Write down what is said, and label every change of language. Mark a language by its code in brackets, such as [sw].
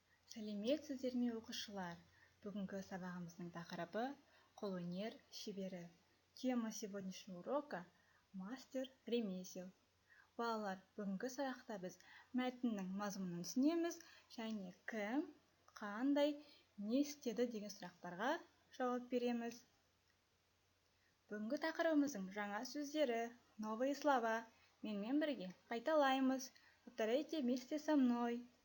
[kk] Сәлеметсіздер ме оқушылар? Бүгінгі сабағымыздың тақырыбы қолөнер шебері. [ru] Тема сегодняшнего урока мастер ремесел. [kk] Балалар, бүгінгі сабақта біз мәтіннің мазмұнын түсінеміз және кім, қандай, не істеді деген сұрақтарға жауап береміз. Бүгінгі тақырыбымыздың жаңа сөздері, [ru] новые слова. [kk] Менімен бірге қайталаймыз. [ru] Повторяйте вместе со мной.